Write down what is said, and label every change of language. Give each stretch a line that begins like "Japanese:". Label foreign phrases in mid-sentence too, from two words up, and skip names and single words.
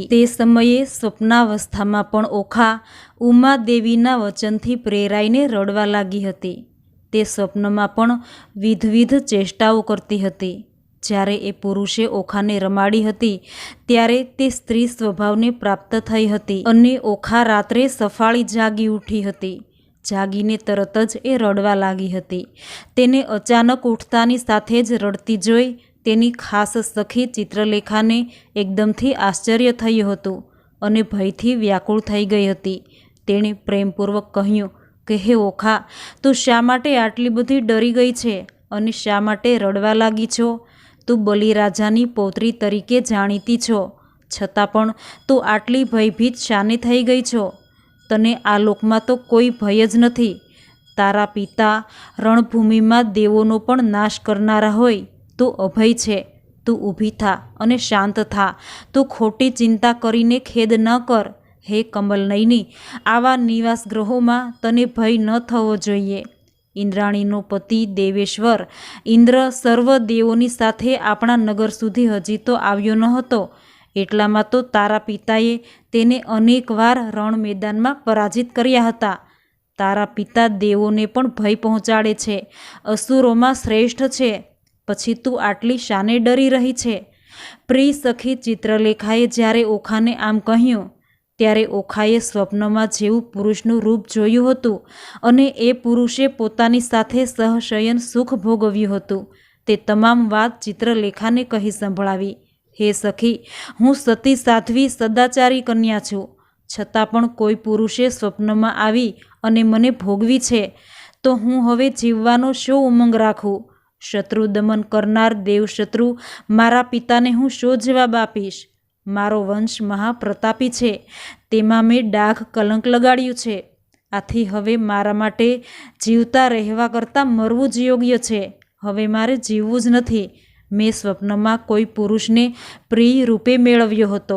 Gujarati: તે સમયે સ્વપ્નાવસ્થામાં પણ ઓખા ઉમાદેવીના વચનથી પ્રેરાઈને રડવા લાગી હતી। તે સ્વપ્નમાં પણ વિધવિધ ચેષ્ટાઓ કરતી હતી। જ્યારે એ પુરુષે ઓખાને રમાડી હતી ત્યારે તે સ્ત્રી સ્વભાવને પ્રાપ્ત થઈ હતી અને ઓખા રાત્રે સફાળી જાગી ઉઠી હતી। જાગીને તરત જ એ રડવા લાગી હતી। તેને અચાનક ઉઠતાની સાથે જ રડતી જોઈ તેની ખાસ સખી ચિત્રલેખાને એકદમથી આશ્ચર્ય થયું હતું અને ભયથી વ્યાકુળ થઈ ગઈ હતી। તેણે પ્રેમપૂર્વક કહ્યું કે હે ઓખા, તું શા માટે આટલી બધી ડરી ગઈ છે અને શા માટે રડવા લાગી છો? તું બલિરાજાની પૌત્રી તરીકે જાણીતી છો, છતાં પણ તું આટલી ભયભીત શાને થઈ ગઈ છો? તને આ લોકમાં તો કોઈ ભય જ નથી। તારા પિતા રણભૂમિમાં દેવોનો પણ નાશ કરનારા હોય, તું અભય છે। તું ઊભી થા અને શાંત થા। તું ખોટી ચિંતા કરીને ખેદ ન કર। હે કમલનયની, આવા નિવાસ ગ્રહોમાં તને ભય ન થવો જોઈએ। ઇંદ્રાણીનો પતિ દેવેશ્વર ઇંદ્ર સર્વ દેવોની સાથે આપણા નગર સુધી હજી તો આવ્યો ન હતો, એટલામાં તો તારા પિતાએ તેને અનેક વાર રણ મેદાનમાં પરાજિત કર્યા હતા। તારા પિતા દેવોને પણ ભય પહોંચાડે છે, અસુરોમાં શ્રેષ્ઠ છે, પછી તું આટલી શાને ડરી રહી છે? પ્રિય સખી ચિત્રલેખાએ જ્યારે ઓખાને આમ કહ્યું ત્યારે ઓખાએ સ્વપ્નમાં જેવું પુરુષનું રૂપ જોયું હતું અને એ પુરુષે પોતાની સાથે સહશયન સુખ ભોગવ્યું હતું। તે તમામ વાત ચિત્રલેખાને કહી સંભળાવી। હે સખી, હું સતી સાધ્વી સદાચારી કન્યા છું, છતાં પણ કોઈ પુરુષે સ્વપ્નમાં આવી અને મને ભોગવી છે તો હું હવે જીવવાનો શો ઉમંગ રાખું? શત્રુ દમન કરનાર દેવશત્રુ મારા પિતાને હું શો જવાબ આપીશ? મારો વંશ મહાપ્રતાપી છે, તેમાં મેં ડાઘ કલંક લગાડ્યું છે. આથી હવે મારા માટે જીવતા રહેવા કરતાં મરવું જ યોગ્ય છે. હવે મારે જીવવું જ નથી. મેં સ્વપ્નમાં કોઈ પુરુષને પ્રિય રૂપે મેળવ્યો હતો.